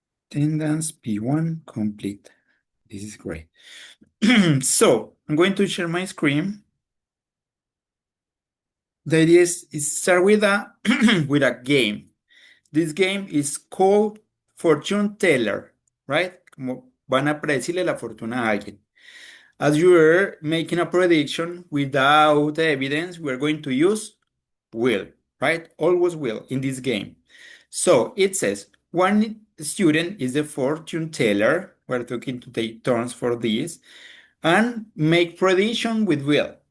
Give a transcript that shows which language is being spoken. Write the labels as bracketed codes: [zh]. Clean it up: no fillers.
[en] Attendance P1 complete. This is great. So I'm going to share my screen. The idea is start with a with a game. This game is called Fortune Teller, right? [es] Como van a predecirle la fortuna a alguien. [en] As you are making a prediction without evidence, we're going to use will, right? Always will in this game. So it says one student is the fortune teller. We're talking to take turns for this and make prediction with will.